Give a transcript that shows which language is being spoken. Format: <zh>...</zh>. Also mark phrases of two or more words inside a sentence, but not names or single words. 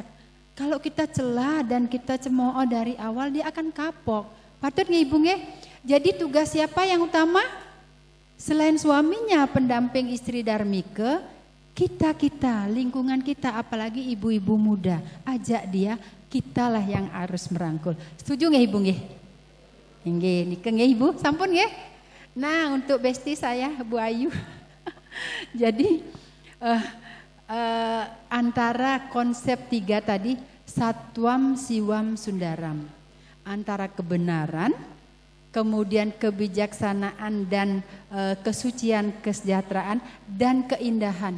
<id>Kalau kita celah dan kita cemooh dari awal, dia akan kapok. Patut nggak Ibu nggih? Jadi tugas siapa yang utama? Selain suaminya, pendamping istri darmike, kita, lingkungan kita, apalagi ibu-ibu muda, ajak dia. Kitalah yang harus merangkul. Setuju nggih Ibu nggih?</id> <ban>Nggih, nike nggih Ibu, sampun nggih.</ban> <id>Nah, untuk besti saya Bu Ayu. Jadi antara konsep 3 tadi, Satwam Siwam Sundaram, antara kebenaran, kemudian kebijaksanaan dan kesucian, kesejahteraan dan keindahan.</id>